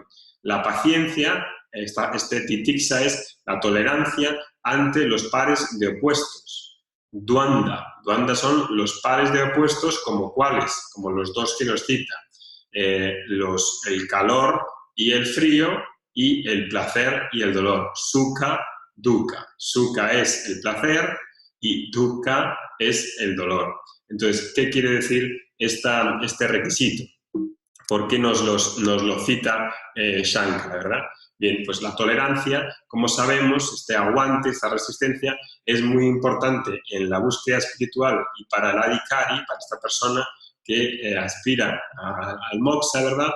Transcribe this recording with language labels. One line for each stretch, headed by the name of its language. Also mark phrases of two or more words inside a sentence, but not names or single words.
Spanish: La paciencia, este Titiksa es la tolerancia ante los pares de opuestos. Duanda son los pares de opuestos, como cuáles, como los 2 que nos cita, el calor y el frío, y el placer y el dolor.
Sanskrit: सुख, दुःख.
Spanish: Sukha es el placer y dukkha es el dolor. Entonces, ¿qué quiere decir este requisito? ¿Por qué nos lo cita Shankara, verdad? Bien, pues la tolerancia, como sabemos, este aguante, esta resistencia, es muy importante en la búsqueda espiritual y para el adhikari, para esta persona que aspira al moksha, ¿verdad?